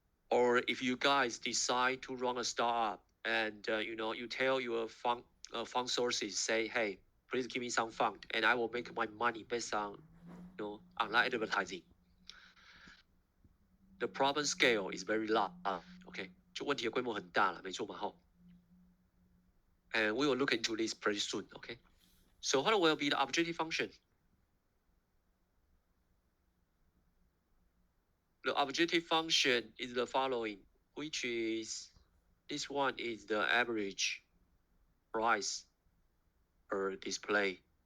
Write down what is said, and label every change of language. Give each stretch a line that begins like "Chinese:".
English: Or if you guys decide to run a startup and you tell your fund sources, say, hey, please give me some fund and I will make my money based on online advertising. The problem scale is very large.
Chinese: Okay, 就问题的规模很大了，没错嘛，吼。
English: And we will look into this pretty soon. Okay, so what will be the objective function? The objective function is the following, which is this one is the average price per display.